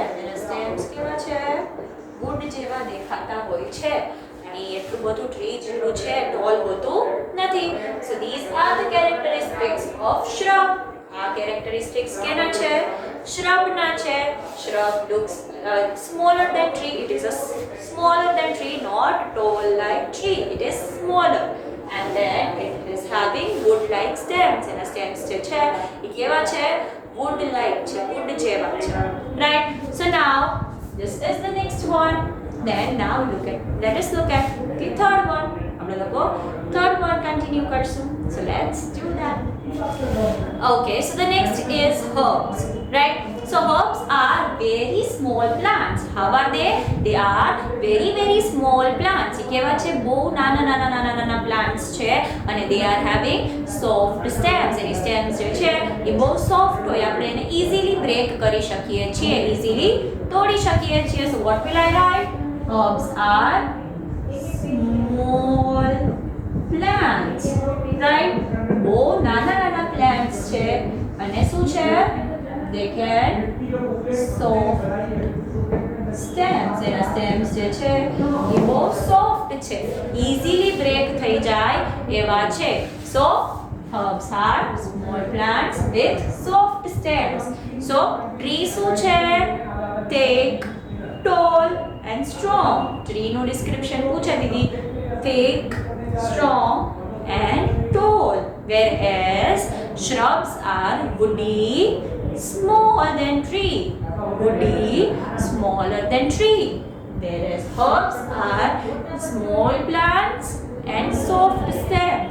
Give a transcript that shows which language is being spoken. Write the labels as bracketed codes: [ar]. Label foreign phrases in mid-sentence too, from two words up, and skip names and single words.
[gu] એના stems કેવા છે? wood જેવા દેખાતા હોય છે. અને એટલું બધું ટ્રી જેટલું છે ટોલ હોતું નથી. [en] So these are the characteristics of shrub. [gu] આ characteristics કેના છે? shrub ના છે. [en] Shrub looks smaller than tree. It is a smaller than tree, not tall like tree. It is smaller. And then it is having wood like stems. And the stems [gu] જે છે એ કેવા છે? [en] wood like [gu] છે, wood જેવા છે. [en] Right? So now this is the next one. Then now let us look at the third one. [gu] આપણે લોકો [en] third one continue કરશું. So let's do that. Okay, so the next is herbs. Right? So herbs are very small plants. How are they? They are very very small plants. [gu] એ કેવા છે? બહુ નાના નાના નાના નાના plants છે અને [en] they are having soft stems. [gu] એની stems જે છે એ બહુ soft હોય, આપણે એને [en] easily break [gu] કરી શકીએ છીએ, easily તોડી શકીએ છીએ. [en] So what will I write? Herbs are small plants, right? [gu] બહુ નાના નાના plants છે અને શું છે? [en] They can soft stems. [gu] એના stems જે છે એ બહુ soft છે, [en] easily break [gu] થઈ જાય એવા છે. [en] So herbs are small plants with soft stems. [gu] So tree શું છે? [en] Thick, tall and strong. [gu] Tree નું description પૂછે દીદી. [en] Thick, strong and tall. Whereas shrubs are woody, smaller than tree. Woody, smaller than tree. Whereas herbs are small plants and soft stems.